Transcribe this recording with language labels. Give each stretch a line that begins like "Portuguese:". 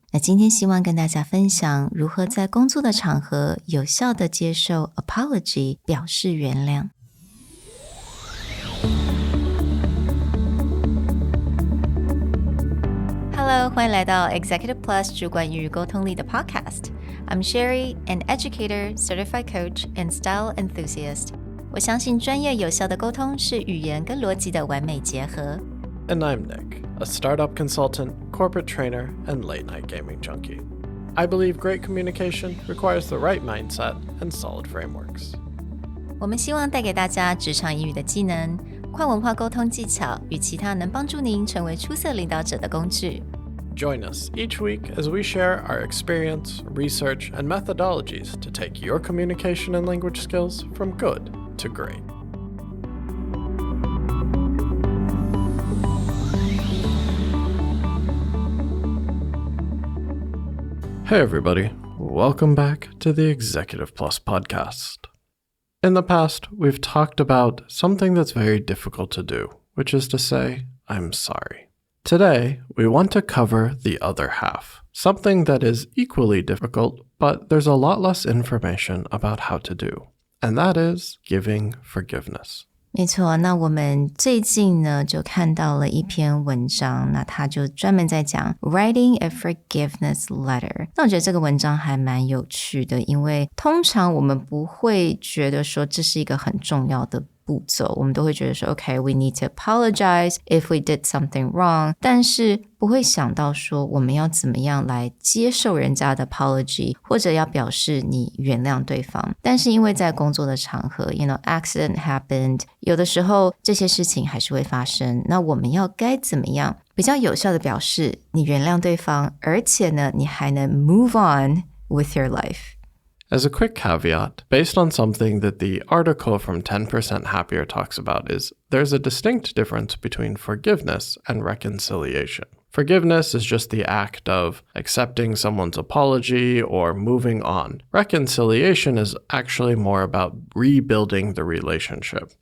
Chinese: 那今天希望跟大家分享如何在工作的场合有效地接受 apology， 表示原谅。 Hello， 欢迎来到 Executive Plus 主管与沟通力的 Podcast。
English: I'm Sherry, an educator, certified coach, and style enthusiast.
Chinese: 我相信专业有效的沟通是语言跟逻辑的完美结合。
English: And I'm Nick, a startup consultant, corporate trainer, and late-night gaming junkie. I believe great communication requires the right mindset and solid frameworks.
Chinese: 我们希望带给大家职场英语的技能、跨文化沟通技巧与其他能帮助您成为出色领导者的工具。
English: Join us each week as we share our experience, research, and methodologies to take your communication and language skills from good to great. Hey everybody, welcome back to the Executive Plus podcast. In the past, we've talked about something that's very difficult to do, which is to say, I'm sorry. Today, we want to cover the other half, something that is equally difficult, but there's a lot less information about how to do, and that is giving forgiveness.
Chinese: 没错，那我们最近呢就看到了一篇文章，那他就专门在讲
English: writing a forgiveness letter。
Chinese: 那我觉得这个文章还蛮有趣的，因为通常我们不会觉得说这是一个很重要的步骤，我们都会觉得说
English: OK, we need to apologize if we did something wrong，
Chinese: 但是不会想到说我们要怎么样来接受人家的 apology， 或者要表示你原谅对方。但是因为在工作的场合
English: accident happened，
Chinese: 有的时候这些事情还是会发生，那我们要该怎么样比较有效的表示你原谅对方，而且呢你还能
English: move on with your life。
Chinese: As
English: a quick caveat, based on something that the article from 10% Happier talks about is there's a distinct difference between forgiveness and reconciliation. Forgiveness is just the act of accepting someone's apology or moving on. Reconciliation is actually more about rebuilding the relationship.